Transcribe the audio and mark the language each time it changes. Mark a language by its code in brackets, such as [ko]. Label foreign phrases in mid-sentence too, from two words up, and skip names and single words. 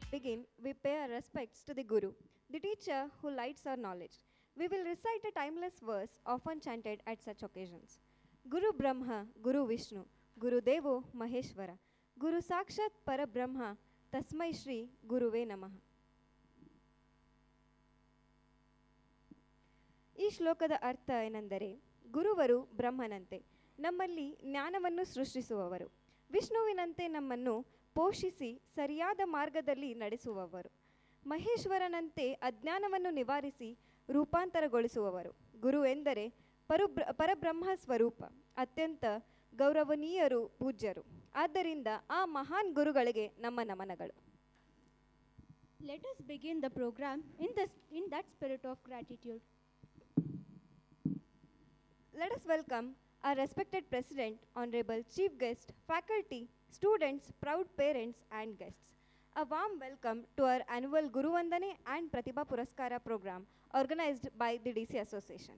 [en] begin, we pay our respects to the Guru, the teacher who lights our knowledge. We will recite a timeless verse often chanted at such occasions. [sa] गुरुर्ब्रह्मा गुरुर्विष्णुः गुरुर्देवो महेश्वरः गुरुः साक्षात् परब्रह्म तस्मै श्री गुरवे नमः. [kn] ಈ ಶ್ಲೋಕದ ಅರ್ಥ ಏನೆಂದರೆ ಗುರುವರು ಬ್ರಹ್ಮನಂತೆ ನಮ್ಮಲ್ಲಿ ಜ್ಞಾನವನ್ನು ಸೃಷ್ಟಿಸುವವರು, ವಿಷ್ಣುವಿನಂತೆ ನಮ್ಮನ್ನು ಪೋಷಿಸಿ ಸರಿಯಾದ ಮಾರ್ಗದಲ್ಲಿ ನಡೆಸುವವರು, ಮಹೇಶ್ವರನಂತೆ ಅಜ್ಞಾನವನ್ನು ನಿವಾರಿಸಿ ರೂಪಾಂತರಗೊಳಿಸುವವರು. ಗುರು ಎಂದರೆ ಪರಬ್ರಹ್ಮ ಸ್ವರೂಪ, ಅತ್ಯಂತ ಗೌರವನೀಯರು, ಪೂಜ್ಯರು. ಆದ್ದರಿಂದ ಆ ಮಹಾನ್ ಗುರುಗಳಿಗೆ ನಮ್ಮ ನಮನಗಳು. [en] Let us begin the program in that spirit of gratitude. Let us welcome our respected President, Honorable Chief Guest, faculty, students, proud parents and guests. A warm welcome to our annual Guru Vandane and Pratibha Puraskara program organized by the DC Association.